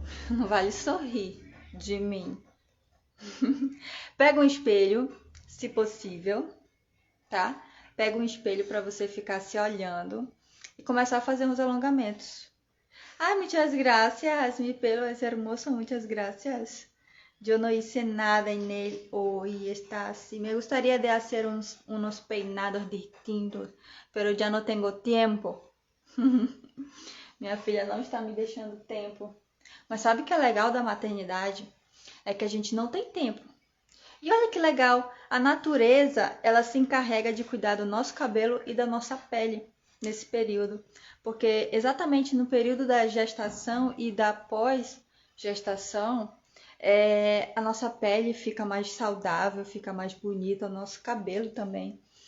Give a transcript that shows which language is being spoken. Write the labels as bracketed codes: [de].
[pt] Não vale sorrir de mim. Pega um espelho, se possível, tá? Pega um espelho para você ficar se olhando e começar a fazer uns alongamentos. [es] Ai, muitas gracias, mi pelo es hermoso, muchas gracias. Yo no hice nada en él hoy, está así. Me gustaría de hacer unos peinados distintos, pero ya no tengo tiempo. [pt] Minha filha não está me deixando tempo. Mas sabe o que é legal da maternidade? É que a gente não tem tempo. E olha que legal, a natureza, ela se encarrega de cuidar do nosso cabelo e da nossa pele nesse período. Porque exatamente no período da gestação e da pós-gestação, a nossa pele fica mais saudável, fica mais bonita, o nosso cabelo também.